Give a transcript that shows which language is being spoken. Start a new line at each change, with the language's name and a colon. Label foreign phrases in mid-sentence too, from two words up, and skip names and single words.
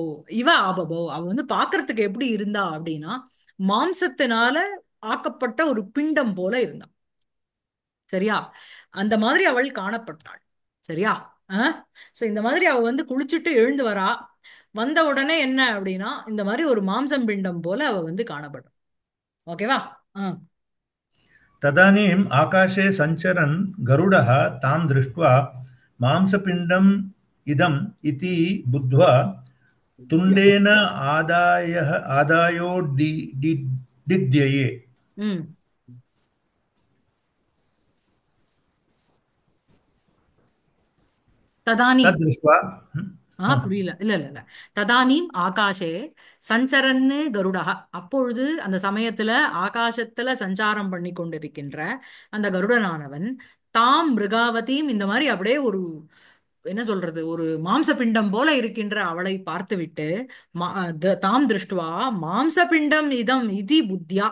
Tamil: இவ ஆபபோ, அவ வந்து பாக்குறதுக்கு எப்படி இருந்தா அப்படின்னா மாம்சத்தினால ஆக்கப்பட்ட ஒரு பிண்டம் போல இருந்தா. சரியா? அந்த மாதிரி அவள் காணப்பட்டாள். சரியா? சோ இந்த மாதிரி அவ வந்து குளிச்சுட்டு எழுந்து வரா. வந்த உடனே என்ன அப்படின்னா இந்த மாதிரி ஒரு மாம்சம் பிண்டம் போல அவ வந்து காணப்படும். ஓகேவா?
Sanskrit: तदानीम् आकाशे सञ्चरन् गरुडः तां दृष्ट्वा मांसपिण्डम् इदम् इति बुद्ध्वा तुण्डेन आदायोडिद्यये म् तदानीम्. तद्दृष्ट्वा
Tamil: புரியல. இல்ல இல்ல இல்ல.
Sanskrit: तदानीम् आकाशे सञ्चरन् गरुडः.
Tamil: அப்பொழுது அந்த சமயத்துல ஆகாசத்துல சஞ்சாரம் பண்ணி கொண்டிருக்கின்ற அந்த கருடனானவன் தாம் மிருகாவதியும் இந்த மாதிரி அப்படியே ஒரு என்ன சொல்றது ஒரு மாம்சபிண்டம் போல இருக்கின்ற அவளை பார்த்துவிட்டு
Sanskrit: तां दृष्ट्वा मांसपिण्डम् इदम् इति बुद्ध्वा.